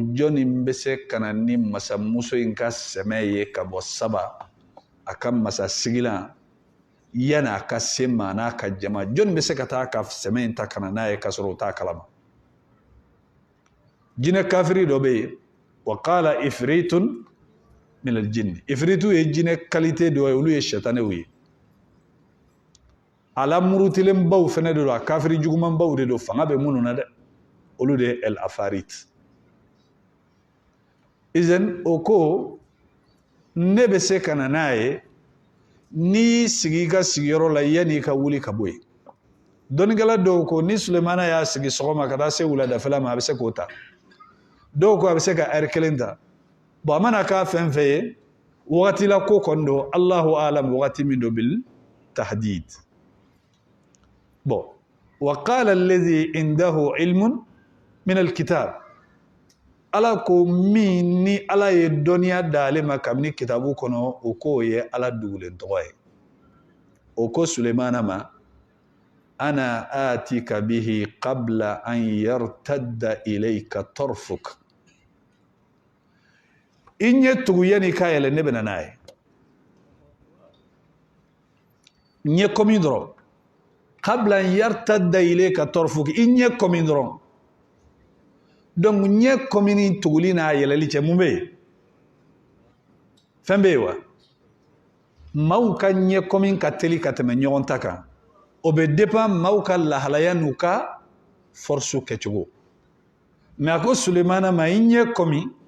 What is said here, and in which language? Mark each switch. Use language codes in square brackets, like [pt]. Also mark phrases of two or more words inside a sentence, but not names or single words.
[bm] jɔnni bɛ se ka na ni masamuso in ka sɛmɛ ye ka bɔ saba a ka masasigilan yanni a ka se maa n'a ka jama jɔnni bɛ se ka taa ka sɛmɛ in ta ka na n'a ye ka sɔrɔ o t'a kalama jinɛ kafiri dɔ bɛ yen [ar] وقال عفريت من الجن عفريت [bm] ye jinɛ qualité dɔ ye olu ye sɛtanɛw ye ala murutilenbaw fɛnɛ de don a kafiri jugumanbaw de don fanga bɛ minnu na dɛ olu de ye [ar] العفاريت [bm] izan o ko ne bɛ se ka na n'a ye n'i sigi i ka sigiyɔrɔ la yanni i ka wuli ka bɔ yen dɔnnikɛla dɔw ko ni Sulemana y'a sigi sɔgɔma ka taa se wuladafɛla ma a bɛ se k'o ta dɔw ko a bɛ se ka heure kelen ta bon a mana k'a fɛn fɛn ye wagati la ko kɔni don [ar] الله أعلم [bm] wagati min don [ar] بالتحديد [bm] bon [ar] وقال الذي عنده علم من الكتاب [bm] ala ko min ni ala ye dɔnniya d'ale ma kabini kitabu kɔnɔ o k'o ye ala dugulen tɔgɔ ye o ko Sulemana ma [ar] أنا آتيك به قبل أن يرتد إليك طرفك [bm] i ɲɛ tugu yanni k'a yɛlɛ ne bɛ na n'a ye ɲɛ kɔmi dɔrɔn [ar] قبل أن يرتد إليك طرفك [bm] i ɲɛ kɔmi dɔrɔn donc ɲɛ kɔmi ni tuguli n'a yɛlɛli cɛ mun bɛ yen fɛn bɛ yen wa maaw ka ɲɛ kɔmi ka teli ka tɛmɛ ɲɔgɔn ta kan o bɛ dépend maaw ka lahalaya n'u ka force kɛcogo mais a ko Sulemana ma i ɲɛ kɔmi